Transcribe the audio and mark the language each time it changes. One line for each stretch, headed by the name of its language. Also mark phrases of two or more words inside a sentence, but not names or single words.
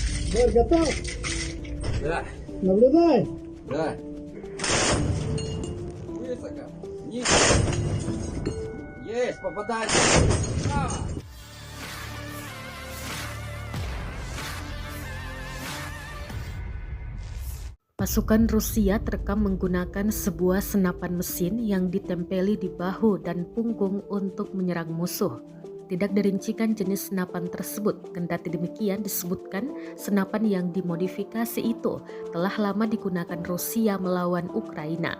Russian: Готов? Да, Наблюдай. да. Высоко. Вниз. Есть, попадание. Право.
Indonesian: Pasukan Rusia terekam menggunakan sebuah senapan mesin yang ditempeli di bahu dan punggung untuk menyerang musuh. Tidak dirincikan jenis senapan tersebut, kendati demikian disebutkan senapan yang dimodifikasi itu telah lama digunakan Rusia melawan Ukraina.